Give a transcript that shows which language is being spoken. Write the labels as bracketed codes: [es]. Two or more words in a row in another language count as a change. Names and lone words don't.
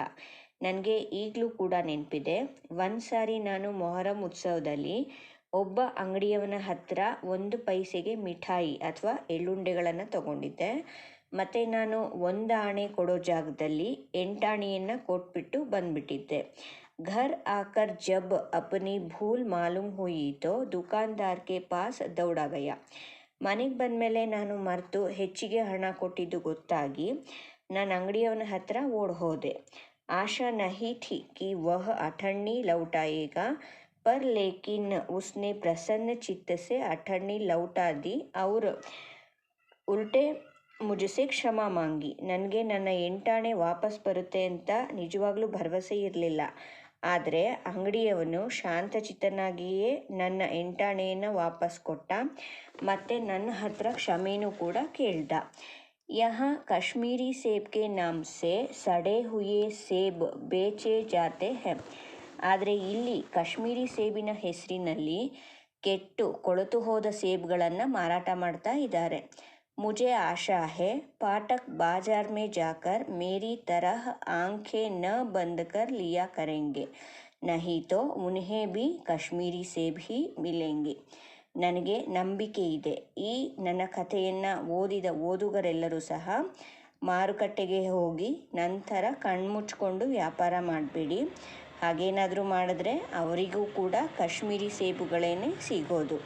[kn] ನನಗೆ ಈಗಲೂ ಕೂಡ ನೆನಪಿದೆ, ಒಂದು ಸಾರಿ ನಾನು ಮೊಹರಂ ಉತ್ಸವದಲ್ಲಿ ಒಬ್ಬ ಅಂಗಡಿಯವನ ಹತ್ರ 1 ಪೈಸೆಗೆ ಮಿಠಾಯಿ ಅಥವಾ ಎಳ್ಳುಂಡೆಗಳನ್ನು ತಗೊಂಡಿದ್ದೆ. ಮತ್ತು ನಾನು 1 ಆಣೆ ಕೊಡೋ ಜಾಗದಲ್ಲಿ 8 ಆಣೆಯನ್ನು ಕೊಟ್ಬಿಟ್ಟು ಬಂದುಬಿಟ್ಟಿದ್ದೆ. [hi] घर आकर जब अपनी भूल मालूम हुई तो दुकानदार के पास दौड़ा गया. [kn] ಮನೆಗೆ ಬಂದಮೇಲೆ ನಾನು ಮರೆತು ಹೆಚ್ಚಿಗೆ ಹಣ ಕೊಟ್ಟಿದ್ದು ಗೊತ್ತಾಗಿ ನಾನು ಅಂಗಡಿಯವನ ಹತ್ರ ಓಡ್ ಹೋದೆ. [hi] आशा नहीं थी कि वह अठन्नी लौटाएगा, पर लेकिन उसने प्रसन्न चित्त से अठन्नी लौटा दी और उल्टे मुझसे क्षमा मांगी. [kn] ನನಗೆ ನನ್ನ ಎಂಟಾಣೆ ವಾಪಸ್ ಬರುತ್ತೆ ಅಂತ ನಿಜವಾಗ್ಲೂ ಭರವಸೆ ಇರಲಿಲ್ಲ. ಆದರೆ ಅಂಗಡಿಯವನು ಶಾಂತಚಿತ್ತನಾಗಿಯೇ ನನ್ನ ಎಂಟಾಣೆಯನ್ನು ವಾಪಸ್ ಕೊಟ್ಟ ಮತ್ತು ನನ್ನ ಹತ್ರ ಕ್ಷಮೆನೂ ಕೂಡ ಕೇಳ್ದ. [hi] यहाँ कश्मीरी सेब के नाम से सड़े हुए सेब बेचे जाते हैं. [kn] ಆದರೆ ಇಲ್ಲಿ ಕಾಶ್ಮೀರಿ ಸೇಬಿನ ಹೆಸರಿನಲ್ಲಿ ಕೆಟ್ಟು ಕೊಳೆತು ಹೋದ ಸೇಬ್ಗಳನ್ನು ಮಾರಾಟ ಮಾಡ್ತಾ ಇದ್ದಾರೆ. [hi] मुझे आशा है पाठक बाजार में जाकर मेरी तरह आंखें न बंद कर लिया करेंगे, नहीं तो उन्हें भी कश्मीरी सेब ही मिलेंगे. [kn] ನನಗೆ ನಂಬಿಕೆ ಇದೆ, ಈ ನನ್ನ ಕಥೆಯನ್ನು ಓದಿದ ಓದುಗರೆಲ್ಲರೂ ಸಹ ಮಾರುಕಟ್ಟೆಗೆ ಹೋಗಿ ನಂತರ ಕಣ್ಮುಚ್ಕೊಂಡು ವ್ಯಾಪಾರ ಮಾಡಬೇಡಿ. ಹಾಗೇನಾದರೂ ಮಾಡಿದ್ರೆ ಅವರಿಗೂ ಕೂಡ ಕಾಶ್ಮೀರಿ ಸೇಬುಗಳೇನೆ ಸಿಗೋದು.